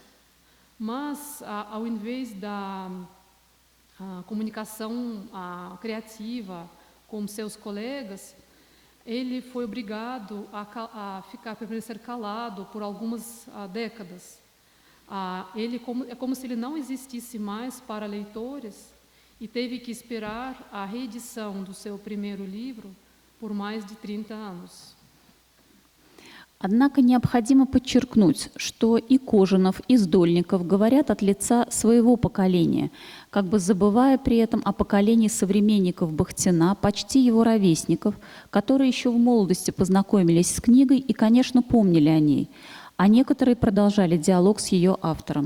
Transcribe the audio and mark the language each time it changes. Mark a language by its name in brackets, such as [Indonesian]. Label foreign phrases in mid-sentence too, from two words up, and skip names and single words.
[Portuguese] Mas, ao invés da comunicação criativa com seus colegas, ele foi obrigado a permanecer calado por algumas décadas. É como se ele não existisse mais para leitores e teve que esperar a reedição do seu primeiro livro por mais de 30 anos. [Russian] Однако необходимо подчеркнуть, что и Кожанов, и Сдольников говорят от лица своего поколения, как бы забывая при этом о поколении современников Бахтина, почти его ровесников, которые еще в молодости познакомились с книгой и, конечно, помнили о ней, а некоторые продолжали диалог с ее автором.